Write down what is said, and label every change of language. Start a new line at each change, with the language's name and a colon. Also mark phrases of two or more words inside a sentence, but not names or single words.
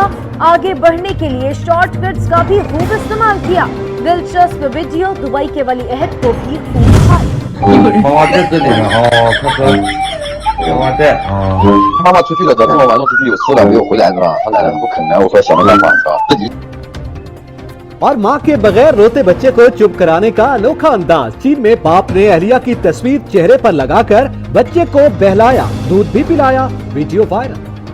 Hindi: आगे बढ़ने के लिए शॉर्टकट्स का भी खूब इस्तेमाल किया। दिलचस्प वीडियो दुबई के वली अहद को भी खूब भाई।
Chinese: 妈妈在这里呢，哦，快快，妈妈在，哦。妈妈出去了，昨天我晚上出去有事了，没有回来是吧？她奶奶不肯来，我说想办法是吧？自己。
Hindi: और मां के बगैर रोते बच्चे को चुप कराने का अनोखा अंदाज। चीन में बाप ने अहलिया की तस्वीर चेहरे पर लगाकर बच्चे को बहलाया, दूध भी पिलाया, वीडियो वायरल।